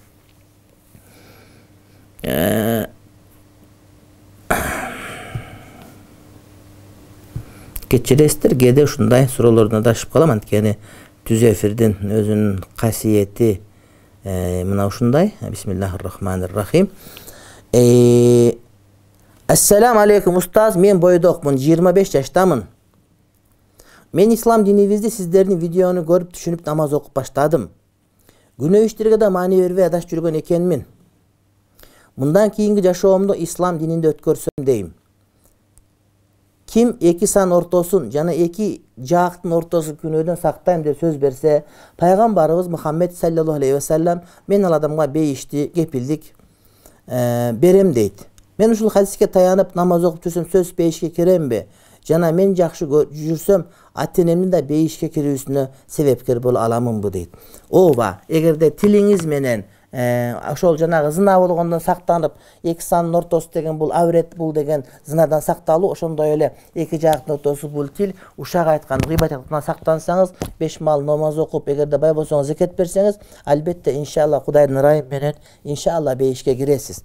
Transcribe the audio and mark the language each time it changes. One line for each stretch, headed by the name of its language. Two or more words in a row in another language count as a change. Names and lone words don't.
Kyrgyz: Кечиресиздер, кээде ушундай суроолордун адашып калам, анткени түз эфирдин өзүнүн касиети мына ушундай.
Arabic: بسم الله الرحمن الرحيم. السلام عليكم
Kyrgyz: устаз, мен бойдокмун, 25 жаштамын. Мен ислам динибизди сиздердин видеону көрүп түшүнүп намаз окуп баштадым. Күнөө иштерге да маани бербей адашып жүргөн экенмин. Мындан кийинки жашоомду ислам дининде өткөрсөм дейм. Ким эки сан ортосун жана эки жаактын ортосун күнөөдөн сактайм деп сөз берсе, пайгамбарыбыз Мухаммед
Arabic: صلى الله عليه وسلم
Kyrgyz: мен ал адамга бейишти, кепилдик берем дейт. Мен ушул хадиске таянып намаз окуп жүрсөм сөз бейишке киремби? Жана мен жакшы жүрсөм ата-энемдин да бейишке кирүүсүнө себепкер боло аламынбы дейт. Ооба, эгерде тилиңиз менен ошол жанагы зына болгондон сактанып, эки санын ортосу деген бул аврет, бул деген зынадан сакталуу, ошондой эле эки жаактын ортосу бул тил, ушак айткан гыйбат айткандан сактансаңыз, 5 маал намаз окуп, эгерде бай болсоңуз зекет берсеңиз, албетте иншалла Кудайдын ырайымы менен иншалла бейишке киресиз.